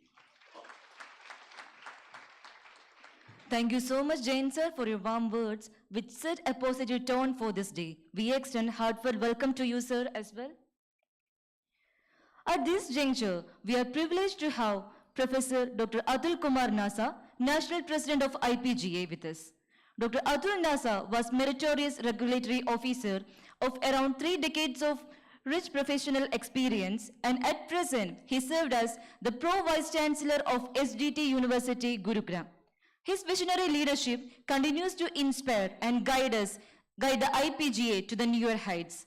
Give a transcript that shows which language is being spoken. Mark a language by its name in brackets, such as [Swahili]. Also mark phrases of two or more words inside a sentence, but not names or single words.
[English] Thank you so much, Jain sir, for your warm words, which set a positive tone for this day. We extend heartfelt welcome to you, sir, as well. At this juncture, we are privileged to have Professor Dr. Atul Kumar Nasa, National President of IPGA with us. Dr. Atul Nasa was meritorious regulatory officer of around 3 decades of rich professional experience, and at present, he served as the Pro Vice Chancellor of SDT University, Gurugram. His visionary leadership continues to inspire and guide the IPGA to the newer heights.